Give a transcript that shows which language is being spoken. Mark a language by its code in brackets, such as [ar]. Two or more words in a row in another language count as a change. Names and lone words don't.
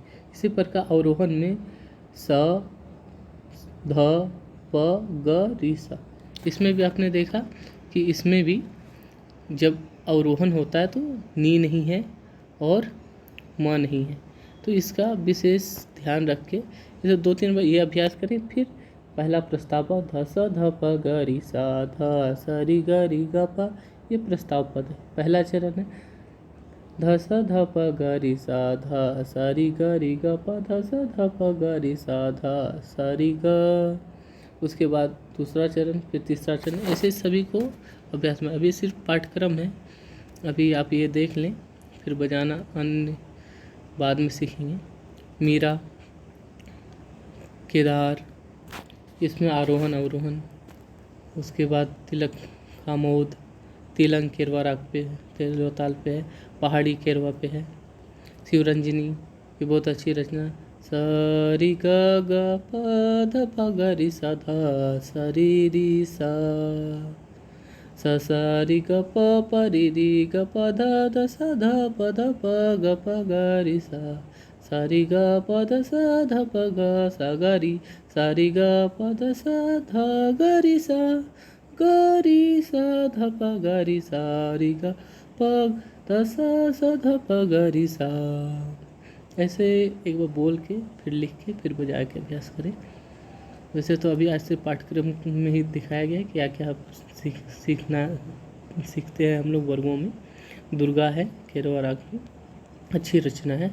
[hi] इसी प्रकार अवरोहण में सा ध प ग री सा। इसमें भी आपने देखा कि इसमें भी जब अवरोहण होता है तो नी नहीं है और म नहीं है। तो इसका विशेष ध्यान रख के इसे 2-3 बार ये अभ्यास करें। फिर पहला प्रस्ताव ध स ध प ग री सा ध स री ग री ग प, ये प्रस्ताव पद है। पहला चरण है ध स ध प ग री सा ध स री ग री ग प ध स ध प ग री सा ध स री ग। उसके बाद दूसरा चरण, फिर तीसरा चरण, ऐसे सभी को अभ्यास में। अभी सिर्फ पाठ्यक्रम है, अभी आप ये देख लें, फिर बजाना अन्य बाद में सीखेंगे। मीरा, केदार, इसमें आरोहण अवरोहण उसके बाद तिलक कामोद, तिलंग केरवा राग पे है, तेरहवें ताल पे है, पहाड़ी केरवा पे है। शिवरंजनी ये बहुत अच्छी रचना। सरी ग ग प ध प ग रि सा ध सा रि रि सा सा सा रि ग प प रि रि ग प ध ध सा ध प ध प ग प ग रि सा सा रि ग प ध सा ध प ग सा ग रि सा रि ग प ध सा ध ग रि सा ग रि सा ध प ग रि सा रि ग प ध सा सा ध प ग रि सा। ऐसे एक बार बोल के फिर लिख के फिर बजा के अभ्यास करें। वैसे तो अभी आज से पाठ्यक्रम में ही दिखाया गया है क्या क्या सीखते हैं हम लोग वर्गों में। दुर्गा है केरवा राग में, अच्छी रचना है।